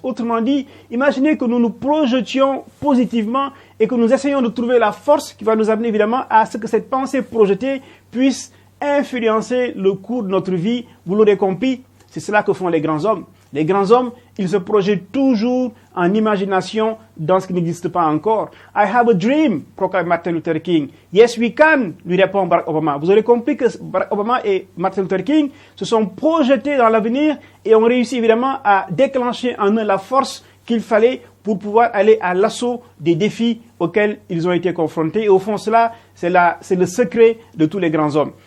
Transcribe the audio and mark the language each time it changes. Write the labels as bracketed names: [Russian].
[French] Autrement dit, imaginez que nous nous projetions positivement et que nous essayons de trouver la force qui va nous amener évidemment à ce que cette pensée projetée puisse influencer le cours de notre vie. Vous l'aurez compris, c'est cela que font les grands hommes. Les grands hommes, ils se projettent toujours en imagination dans ce qui n'existe pas encore. [English] I have a dream, [French] proclame [English] Martin Luther King. Yes, we can, [French] lui répond [English] Barack Obama. [French] Vous aurez compris que Barack Obama et Martin Luther King se sont projetés dans l'avenir et ont réussi évidemment à déclencher en eux la force qu'il fallait pour pouvoir aller à l'assaut des défis auxquels ils ont été confrontés. Et au fond, cela, c'est le secret de tous les grands hommes.